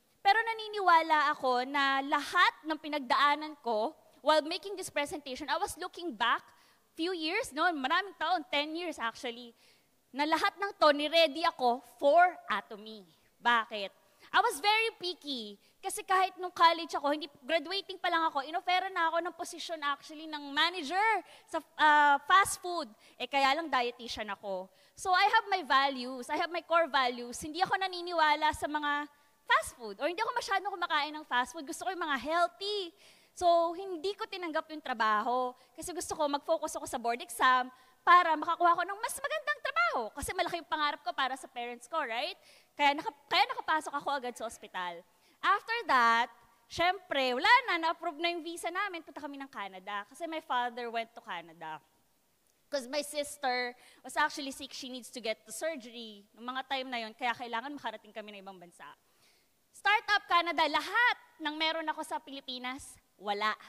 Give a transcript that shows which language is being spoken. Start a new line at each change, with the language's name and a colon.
Filipino: Pero naniniwala ako na lahat ng pinagdaanan ko,
English: while making this presentation, I was looking back few years,
Filipino: no, maraming taon, 10 years actually, na lahat ng to, ni-ready ako for Atomy. Bakit?
English: I was very picky.
Filipino: Kasi kahit nung college ako, graduating pa lang ako, inofera na ako ng position actually ng manager sa fast food. Kaya lang dietitian ako.
English: So I have my values, I have my core values.
Filipino: Hindi ako naniniwala sa mga fast food. Or hindi ako masyadong kumakain ng fast food. Gusto ko yung mga healthy. So, hindi ko tinanggap yung trabaho kasi gusto ko mag-focus ako sa board exam para makakuha ko ng mas magandang trabaho. Kasi malaki yung pangarap ko para sa parents ko, right? Kaya nakapasok ako agad sa ospital. After that, syempre, wala na, na-approve na yung visa namin, punta kami ng Canada kasi
English: my father went to Canada. Because my sister was actually sick, she needs to get to surgery.
Filipino: Noong mga time na yon, kaya kailangan makarating kami ng ibang bansa. Startup Canada, lahat ng meron ako sa Pilipinas, wala.